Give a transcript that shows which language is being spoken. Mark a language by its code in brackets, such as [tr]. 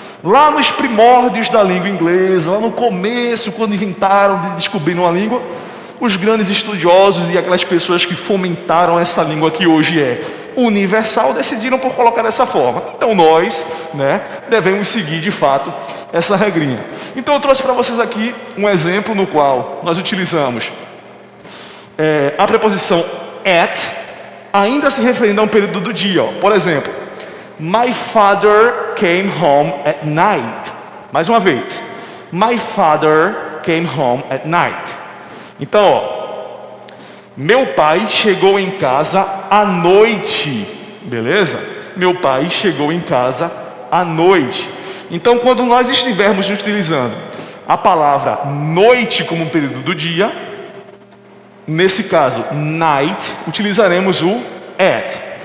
[pt] Lá nos primórdios da língua inglesa, lá no começo, quando inventaram, descobriram a língua, os grandes estudiosos e aquelas pessoas que fomentaram essa língua que hoje é universal, decidiram por colocar dessa forma. Então nós, devemos seguir de fato essa regrinha. Então eu trouxe para vocês aqui um exemplo no qual nós utilizamos a preposição at, ainda se referindo a um período do dia. Por exemplo, [en] my father came home at night. [pt] Mais uma vez, [en] my father came home at night. [pt] Então, meu pai chegou em casa à noite, beleza? Meu pai chegou em casa à noite. Então, quando nós estivermos utilizando a palavra noite como um período do dia, nesse caso, night, utilizaremos o at.